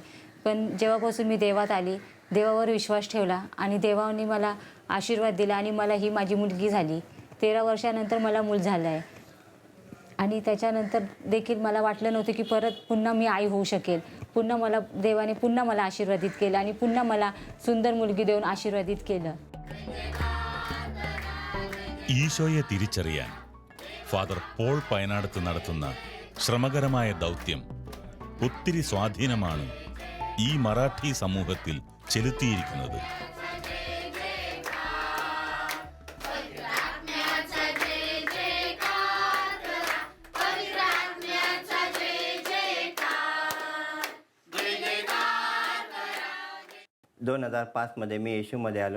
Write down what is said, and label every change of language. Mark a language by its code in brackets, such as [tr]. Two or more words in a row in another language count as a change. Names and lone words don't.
[mr] पण जेव्हापासून मी देवात आली, देवावर विश्वास ठेवला, आणि देवाने मला आशीर्वाद दिला, आणि मला ही माझी मुलगी झाली. 13 वर्षानंतर मला मूल झालं आहे. आणि त्याच्यानंतर देखील मला वाटलं नव्हतं की परत पुन्हा मी आई होऊ शकेल. देवाने पुन्हा मला आशीर्वादित केलं, आणि पुन्हा मला सुंदर मुलगी देऊन आशीर्वादित केलं. [ml] ഈശോയെ തിരിച്ചറിയാൻ ഫാദർ പോൾ പയനാടത്ത് നടത്തുന്ന ശ്രമകരമായ ദൗത്യം ഒത്തിരി സ്വാധീനമാണ് ഈ മറാഠി സമൂഹത്തിൽ ചെലുത്തിയിരിക്കുന്നത്. [mr] दोन 2005 मी येशूमध्ये आलो.